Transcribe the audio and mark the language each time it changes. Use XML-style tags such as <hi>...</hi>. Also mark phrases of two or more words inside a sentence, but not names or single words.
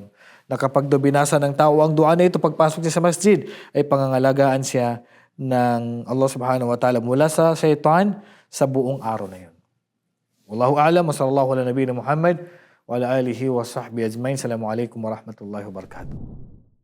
<tl>Na kapag do binasa ng tao ang dua na ito pagpasok niya sa masjid, ay pangangalagaan siya ng Allah</tl> <ar>سبحانه وتعالى</ar> <tl>mula sa shaitan sa buong araw na yun.</tl> <ar>والله أعلم وصلى الله على نبينا محمد وعلى آله وصحبه أجمعين. السلام عليكم ورحمة الله وبركاته.</ar>